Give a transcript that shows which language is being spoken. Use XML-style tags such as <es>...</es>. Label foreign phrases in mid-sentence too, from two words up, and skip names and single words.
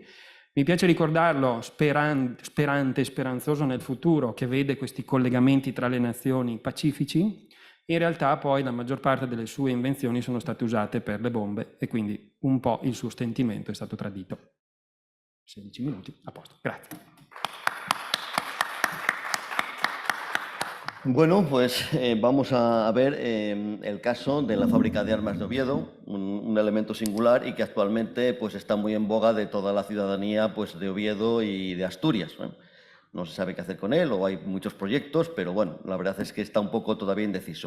<it>Mi piace ricordarlo sperante e speranzoso nel futuro che vede questi collegamenti tra le nazioni pacifici In realtà poi la maggior parte delle sue invenzioni sono state usate per le bombe e quindi un po' il suo sentimento è stato tradito. 16 minuti, a posto, grazie.</it> <es>Bueno, pues vamos a ver el caso de la fábrica de armas de Oviedo, un elemento singular y que actualmente pues, está muy en boga de toda la ciudadanía pues, de Oviedo y de Asturias. No se sabe qué hacer con él o hay muchos proyectos, pero bueno, la verdad es que está un poco todavía indeciso.</es>